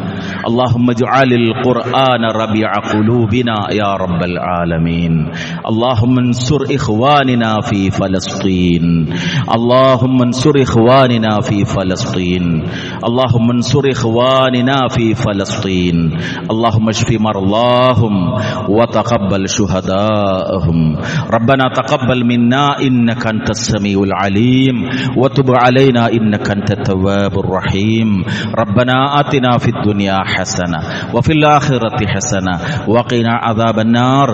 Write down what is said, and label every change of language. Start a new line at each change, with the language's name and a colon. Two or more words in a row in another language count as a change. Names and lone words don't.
Arabic: اللهم اجعل القرآن ربيع قلوبنا يا رب العالمين. اللهم انصر إخواننا في فلسطين. اللهم انصر إخواننا في فلسطين. اللهم انصر إخواننا في فلسطين. അല്ലാഹുമ്മ اشف مرضاهم وتقبل شهداءهم. ربنا تقبل منا إنك أنت السميع العليم وتب علينا إنك أنت التواب الرحيم. ربنا آتنا في الدنيا حسنة وفي الآخرة حسنة وقنا عذاب النار.